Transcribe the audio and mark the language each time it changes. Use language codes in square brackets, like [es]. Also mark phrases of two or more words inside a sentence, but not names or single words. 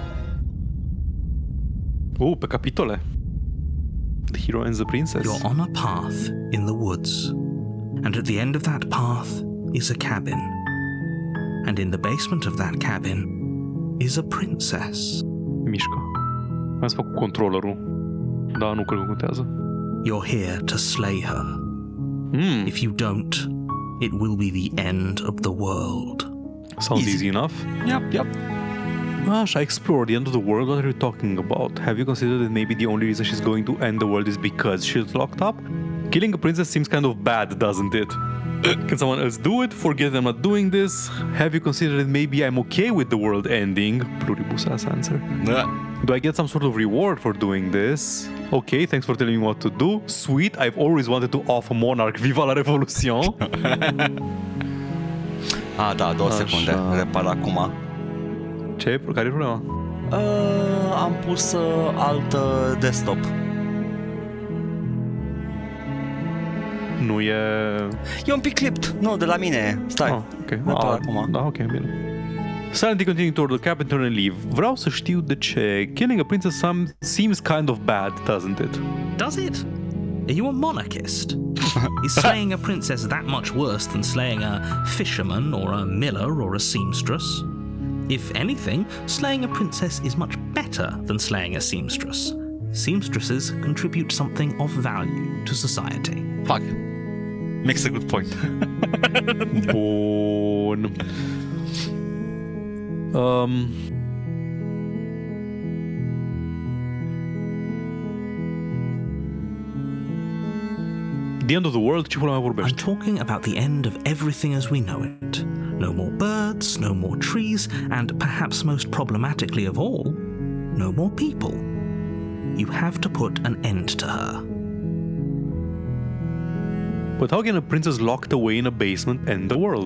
[ro] Pe capitole. [en] The hero and the princess. You're on a path in the woods, and at the end of that path is a cabin. And in the basement of that cabin is a princess. [ro] Mișcă. Hai să fac cu controllerul. Da, nu cred că contează. [en] You're here to slay her. If you don't, it will be the end of the world. Sounds easy enough. Yep. I explore the end of the world. What are you talking about? Have you considered that maybe the only reason she's going to end the world is because she's locked up? Killing a princess seems kind of bad, doesn't it? Can someone else do it? Forget I'm not doing this. Have you considered that maybe I'm okay with the world ending? Pluribus ass answer. Do I get some sort of reward for doing this? Okay, thanks for telling me what to do. Sweet, I've always wanted to off a monarch. [es] Viva la Revolution! [ro] Da, 2 secunde. Repar acum. Care e problema? Am pus alt desktop. Nu e... E un pic clipped. Nu, de la mine. Stai. Ok. Acum. Da, ok, bine. [en] Silently continuing toward the cabin, turn and leave. [ro] Vreau să știu de ce. [en] Killing a princess seems kind of bad, doesn't it? Does it? Are you a monarchist? Is slaying a princess that much worse than slaying a fisherman or a miller or a seamstress? If anything, slaying a princess is much better than slaying a seamstress. seamstresses contribute something of value to society. Fuck. Makes a good point. Bun. The end of the world? [ro] Ce pula mea [en] I'm [ro] vorbești? [en] talking about the end of everything as we know it. No more birds, no more trees, and perhaps most problematically of all, no more people. You have to put an end to her. But how can a princess locked away in a basement end the world?